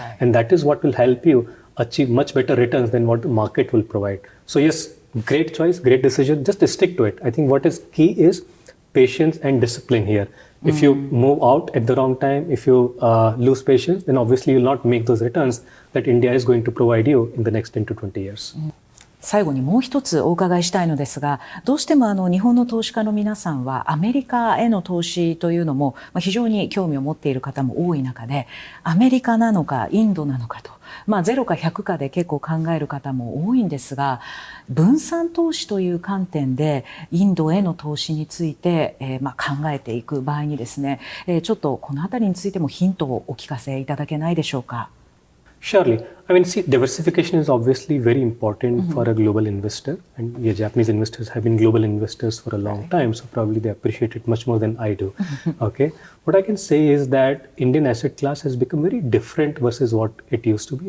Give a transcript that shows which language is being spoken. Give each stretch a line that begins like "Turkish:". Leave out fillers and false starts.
English: And that is what will help you achieve much better returns than what the market will provide. So yes, great choice, great decision. Just stick to it. I think what is key is patience and discipline here. If you move out at the wrong time, if you lose patience, then obviously you'll not make those returns that India is going to provide you in the next 10 to 20 years.
Japanese: 最後にもう一つお伺いしたいのですが、どうしても日本の投資家の皆さんはアメリカへの投資というのも非常に興味を持っている方も多い中で、アメリカなのかインドなのかと、0か100かで結構考える方も多いんですが、分散投資という観点でインドへの投資について、考えていく場合にですね、ちょっとこのあたりについてもヒントをお聞かせいただけないでしょうか。
English: Surely. I mean, see, diversification is obviously very important for a global investor. And Japanese investors have been global investors for a long time, so probably they appreciate it much more than I do. Okay. What I can say is that Indian asset class has become very different versus what it used to be.